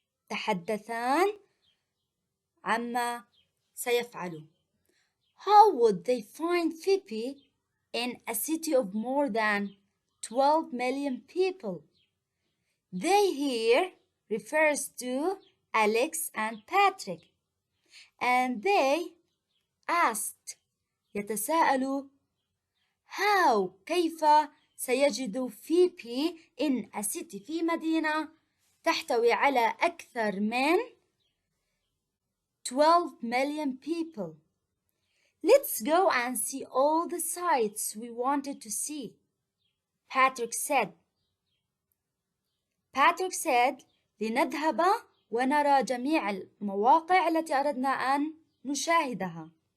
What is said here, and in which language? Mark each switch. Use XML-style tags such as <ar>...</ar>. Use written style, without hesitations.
<ar>تحدثان عما سيفعلوا.</ar> <en>How would they find Phoebe in a city of more than 12 million people? They here refers to Alex and Patrick. And they asked,</en> <ar>يتساءلوا,</ar> <en>how</en> <ar>كيف سيجد فيبي</ar> <en>in a city</en> <ar>في مدينة تحتوي على أكثر من</ar> <en>12 million people. Let's go and see all the sights we wanted to see. Patrick said,</en> <ar>لنذهب ونرى جميع المواقع التي أردنا أن نشاهدها.</ar>